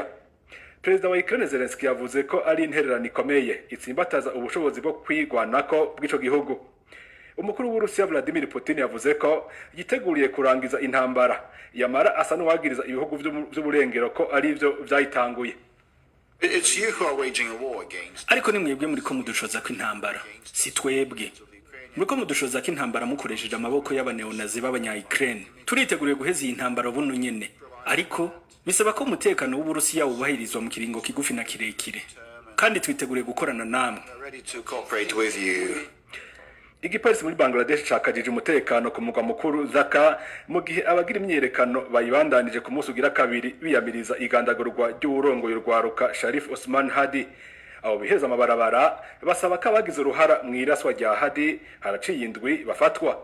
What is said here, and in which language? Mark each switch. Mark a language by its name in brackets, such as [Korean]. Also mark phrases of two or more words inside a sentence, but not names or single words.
[Rundi] Perezida wa Ukraine Zelensky yavuze ko ari intererano ikomeye itsimbataza ubushobozi bwo kwigwanako bw'ico gihugu. Umukuru w'Uburusiya Vladimir Putin yavuze ko yiteguriye kurangiza intambara, yamara asa n'uwagiriza ibihugu by'uburengero ko ari byo byayitanguye. [English] It's you who are waging a war against. [Rundi] Ariko ni mwebwe muri ko mudushoza ko intambara, si twebwe. Muri ko mudushoza ko intambara mukoresheje amaboko y'abaneonazi b'abanya-Ukraine. Turiteguriye guheza iyi ntambara buno nyene. Ariko bisaba ko umutekano w'Uburusiya wubahirizwa mu kiringo kigufi na kirekire. Kandi twiteguriye gukorana namwe. [English] Ready to cooperate with you. [Rundi] Igipolisi muri Bangladesh cakajije umutekano ku mugwa mukuru Dhaka mu gihe abagira imyerekano bayibandanije ku munsi ugira kabiri biyamiriza igandagurwa ry'uburongoye urwaruka Sharif Osman Hadi. Abo biheza amabarabara basaba ko abagize uruhara mu iraswa rya Hadi haraciye indwi bafatwa.